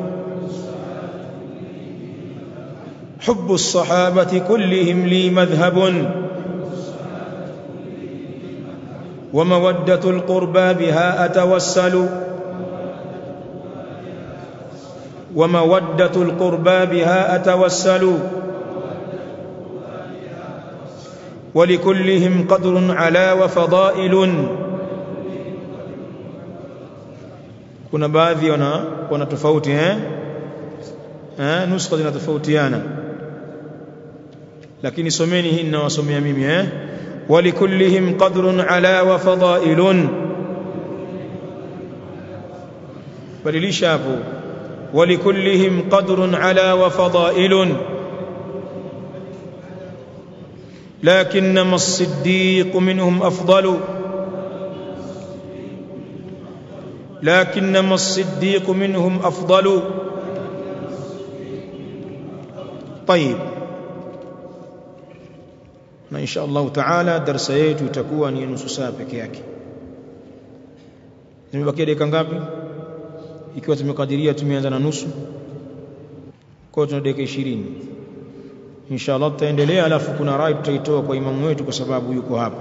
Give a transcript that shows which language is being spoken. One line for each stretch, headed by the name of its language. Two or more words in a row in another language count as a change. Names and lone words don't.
Arabic: حب الصحابة كلهم لي مذهب ومودة القربى بها أتوسل ومودة القربى بها أتوسل ولكلهم قدر على وفضائل.
Swahili: kuna baadhi wana tofauti nuskha zinatofautiana, lakini someni hii ninawasomea mimi
Arabic: ولكلهم قدر على وفضائل
Swahili: badilisha hapo
Arabic: ولكلهم قدر على وفضائل لكنما الصديق منهم أفضل لكنما الصديق منهم أفضل.
Swahili: طيب na
Arabic: إن شاء الله تعالى
Swahili: darasa yetu itakuwa ni nusu saa peke yake. Zimebakia dakika ngapi? Ikiwa tumekadiria tumeanza na nusu, kwa tuna dakika 20
Arabic: إن شاء الله
Swahili: tutaendelea, alafu kuna rai tutaitoa kwa imamu wetu kwa sababu yuko hapa.